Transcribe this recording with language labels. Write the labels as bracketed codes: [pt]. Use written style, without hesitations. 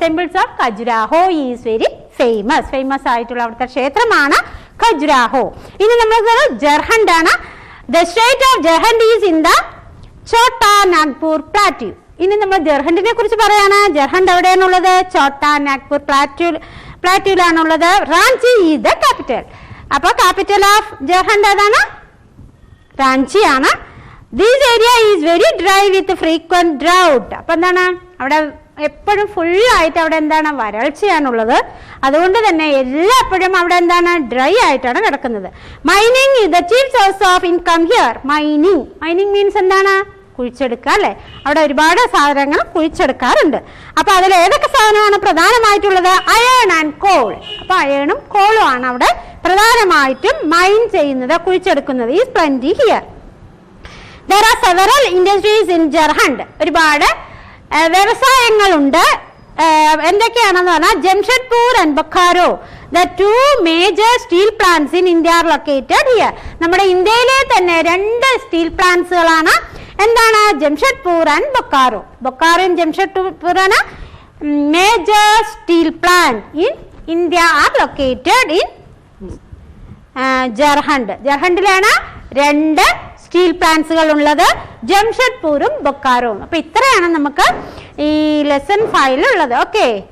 [en] Temples of Khajuraho is very famous. [ml] Famous ആയിട്ടുള്ള അവിടുത്തെ ക്ഷേത്രമാണ് ഖജുരാഹോ. ഇനി നമ്മൾ ജർഹണ്ട് ആണ്. [en] The state of Jharkhand is in the Chota Nagpur plateau. [ml] ഇനി നമ്മൾ ജർഹണ്ടിനെ കുറിച്ച് പറയാണ്. ജർഹണ്ട് എവിടെയാണുള്ളത്? ചോട്ടാ Nagpur പ്ലാറ്റ്യൂലാണുള്ളത്. [en] Ranchi is the capital. അപ്പൊ capital of Jharkhand [ml] ഏതാണ്? റാഞ്ചി ആണ്. [en] This area is very dry with frequent drought. [ml] അപ്പൊ എന്താണ്? അവിടെ എപ്പോഴും ഫുള്ളായിട്ട് അവിടെ എന്താണ്? വരൾച്ചയാണുള്ളത്. അതുകൊണ്ട് തന്നെ എല്ലാപ്പോഴും അവിടെ എന്താണ്? ഡ്രൈ ആയിട്ടാണ് കിടക്കുന്നത്. [en] Mining is the chief source of income here. [ml] Mining means എന്താണ്? കുഴിച്ചെടുക്കുക അല്ലെ. അവിടെ ഒരുപാട് സാധനങ്ങൾ കുഴിച്ചെടുക്കാറുണ്ട്. അപ്പൊ അതിൽ ഏതൊക്കെ സാധനമാണ് പ്രധാനമായിട്ടുള്ളത്? Iron and call. അപ്പൊ അയേണും കോളും ആണ് അവിടെ പ്രധാനമായിട്ടും മൈൻ ചെയ്യുന്നത്, കുഴിച്ചെടുക്കുന്നത്. [en] Is plenty here. There are several industries in Jharkhand. [ml] ഒരുപാട് വ്യവസായങ്ങളുണ്ട്. എന്തൊക്കെയാണെന്ന് പറഞ്ഞാൽ [en] Jamshedpur and Bokaro, the two major steel plants in India are located here. [ml] നമ്മുടെ ഇന്ത്യയിലെ തന്നെ 2 സ്റ്റീൽ പ്ലാന്റ്സുകളാണ്. എന്താണ്? [en] Jamshedpur and Bokaro. ബൊക്കാറോയും ജംഷഡ്പൂറാണ് major steel plant in India are located in Jharkhand. [ml] ജർഹണ്ടിലാണ് 2 steel പ്ലാന്റ്സുകൾ ഉള്ളത്, ജംഷഡ്പൂരും ബൊക്കാറോവും. അപ്പൊ ഇത്രയാണ് നമുക്ക് ഈ ലെസൺ 5 ഉള്ളത്. ഓക്കെ.